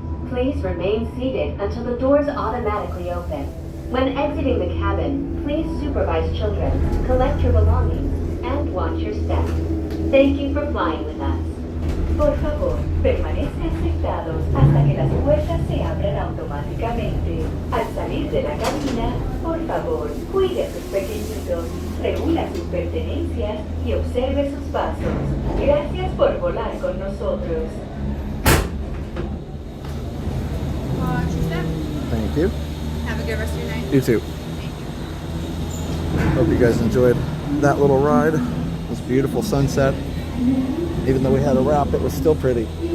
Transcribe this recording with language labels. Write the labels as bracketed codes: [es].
[en] Please remain seated until the doors automatically open. When exiting the cabin, please supervise children, collect your belongings, and watch your step. Thank you for flying with us. [es] Por favor, permanezcan sentados hasta que las puertas se abran automáticamente. Al salir de la cabina, por favor, cuide a sus pequeñitos, reúna sus pertenencias y observe sus pasos. Gracias por volar con nosotros. [en] Watch your step. Thank you. Have a good rest of your night. You too. Hope you guys enjoyed that little ride. This beautiful sunset. Even though we had a wrap, it was still pretty.